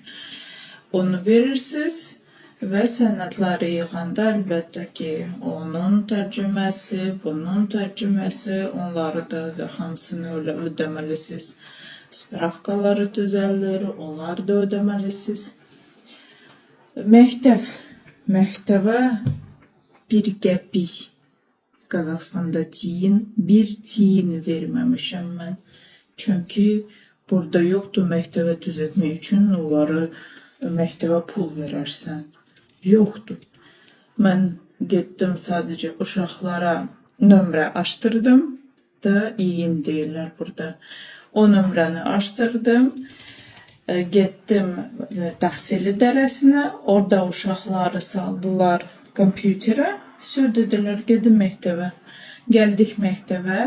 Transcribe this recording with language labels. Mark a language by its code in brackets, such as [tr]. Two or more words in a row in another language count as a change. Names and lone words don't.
[az] Onu verirsiniz və sənədləri yığanda əlbəttə ki, onun tərcüməsi, bunun tərcüməsi, onları da hamısını ödəməlisiniz. Spravkaları düzəldir, onları da ödəməlisiniz. Məktəbə bir qəpik. [tr] Kazakistan'da bir tiyin vermemişim ben. [az] Çünkü burada yoktu məktəbə düzəltmək üçün onları məktəbə pul verərsən. [tr] Yoktu. Ben gittim sadece [az] uşaqlara nömrə [tr] açtırdım da yiyin deyirlər burada. [az] O nömrəni açtırdım. Gittim təhsil idarəsinə. Orada uşaqları saldılar kompüterə. Все dediler gedin məktəbə. Geldik məktəbə.